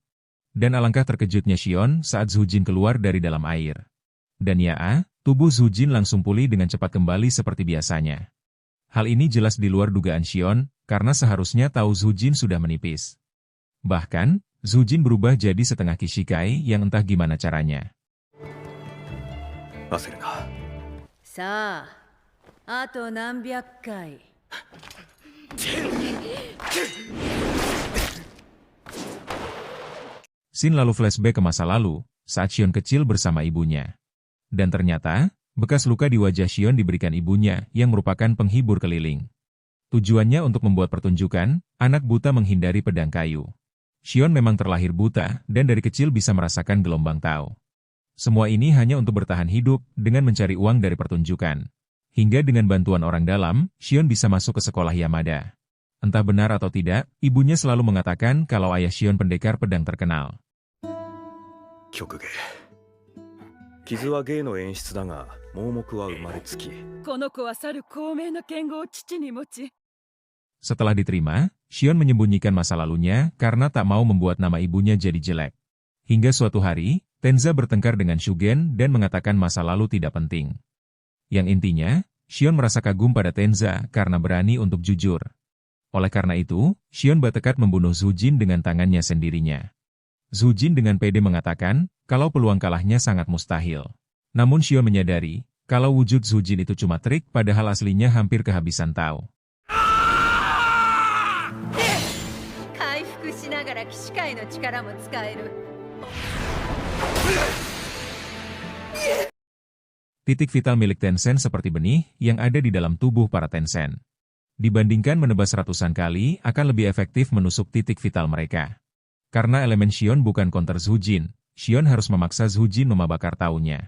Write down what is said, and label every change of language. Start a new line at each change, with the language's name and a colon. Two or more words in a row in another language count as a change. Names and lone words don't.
Indonesian: Dan alangkah terkejutnya Shion saat Zujin keluar dari dalam air. Dan tubuh Zujin langsung pulih dengan cepat kembali seperti biasanya. Hal ini jelas di luar dugaan Shion, karena seharusnya tahu Zujin sudah menipis. Bahkan, Zujin berubah jadi setengah Kishikai yang entah gimana caranya.
Japanese: 焦るな。さあ、あと何百回。
Indonesian: Scene lalu flashback ke masa lalu, saat Shion kecil bersama ibunya. Dan ternyata, bekas luka di wajah Shion diberikan ibunya yang merupakan penghibur keliling. Tujuannya untuk membuat pertunjukan, anak buta menghindari pedang kayu. Shion memang terlahir buta dan dari kecil bisa merasakan gelombang Tao. Semua ini hanya untuk bertahan hidup dengan mencari uang dari pertunjukan. Hingga dengan bantuan orang dalam, Shion bisa masuk ke sekolah Yamada. Entah benar atau tidak, ibunya selalu mengatakan kalau ayah Shion pendekar pedang terkenal.
Japanese: 曲芸。傷は芸の演出だが、盲目は生まれつき。この子は去る高名な剣豪を父に持ち。
Indonesian: Setelah diterima, Shion menyembunyikan masa lalunya karena tak mau membuat nama ibunya jadi jelek. Hingga suatu hari, Tenza bertengkar dengan Shugen dan mengatakan masa lalu tidak penting. Yang intinya, Shion merasa kagum pada Tenza karena berani untuk jujur. Oleh karena itu, Shion bertekad membunuh Zujin dengan tangannya sendirinya. Zujin dengan pede mengatakan kalau peluang kalahnya sangat mustahil. Namun Shion menyadari kalau wujud Zujin itu cuma trik padahal aslinya hampir kehabisan Tao.
Japanese: 回復しながら騎士界の力も使える。
Indonesian: Titik vital milik Tensen seperti benih yang ada di dalam tubuh para Tensen. Dibandingkan menebas ratusan kali, akan lebih efektif menusuk titik vital mereka. Karena elemen Shion bukan counter Zujin, Shion harus memaksa Zujin membakar taunya.